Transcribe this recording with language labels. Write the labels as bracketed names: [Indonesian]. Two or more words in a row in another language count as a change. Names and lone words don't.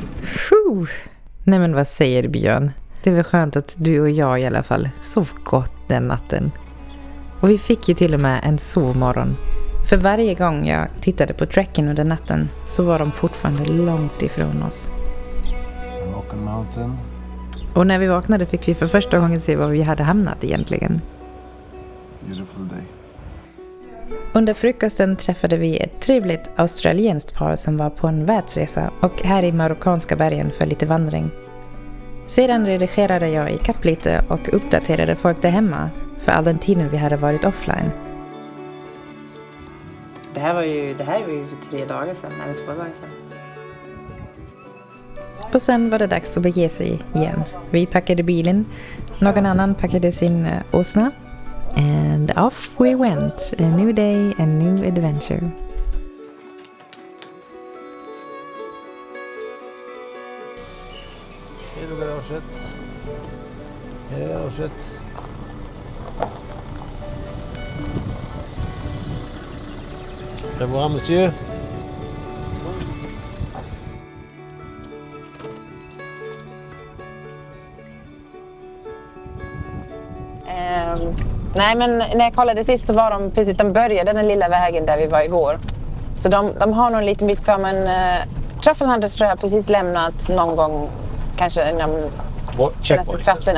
[Swedish] Nej men vad säger du, Björn? Det är väl skönt att du och jag i alla fall sov gott den natten. Och vi fick ju till och med en sovmorgon. För varje gång jag tittade på tracken under natten så var de fortfarande långt ifrån oss. Rock Mountain. Och när vi vaknade fick vi för första gången se var vi hade hamnat egentligen. [English] Beautiful day. [Swedish] Under frukosten träffade vi ett trevligt australienskt par som var på en världsresa och här i marockanska bergen för lite vandring. Sedan redigerade jag i kapp lite och uppdaterade folk där hemma för all den tiden vi hade varit offline. Det här var ju för 3 dagar sedan, eller 2 dagar sedan. Och sen var det dags att bege sig igen. Vi packade bilen, någon annan packade sin åsna. [English] And off we went. A new day, a new adventure. [Swedish] Hej då garaget. Hej då garaget. [French] Au revoir, monsieur. [Swedish] Nej, men när jag kollade sist så var de började den lilla vägen där vi var igår. Så de har nog en liten bit kvar, men Truffle Hunters tror jag precis lämnat någon gång, kanske inom nästa kvarten.